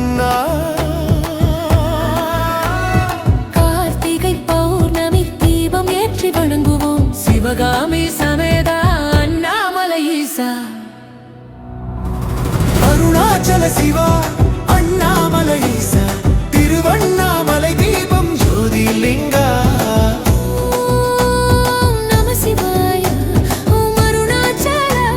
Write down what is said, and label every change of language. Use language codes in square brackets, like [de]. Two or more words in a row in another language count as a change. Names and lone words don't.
[ta] கார்த்திகை பௌர்ணமி தீபம் ஏற்றி வணங்குவோம் சிவகாமி சமேதா அண்ணாமலை ஈசா அருணாசல சிவா அண்ணாமலை ஈசா திருவண்ணாமலை தீபம் ஜோதிர்லிங்கா [sa] ओम नमः शिवाय ओम अरुणाचल